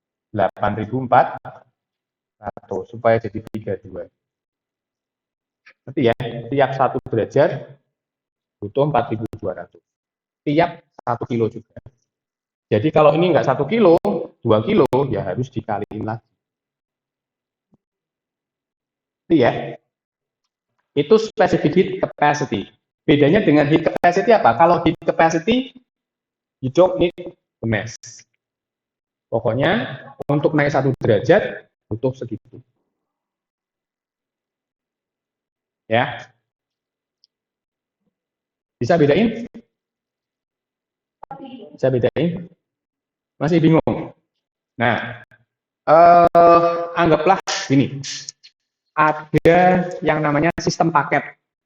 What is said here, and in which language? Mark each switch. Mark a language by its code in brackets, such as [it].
[id] 8.400 supaya jadi 32. Berarti ya, tiap 1 derajat butuh 4.200. Tiap 1 kilo juga. Jadi kalau ini nggak 1 kilo, 2 kilo, ya harus dikaliin lagi. Itu ya. Itu specific heat capacity. Bedanya dengan heat capacity apa? [en] Kalau heat capacity, you don't need the mass. [id] Pokoknya untuk naik 1 derajat butuh segitu. Ya, bisa bedain? Bisa bedain? Masih bingung? Nah, anggaplah gini, ada yang namanya sistem paket.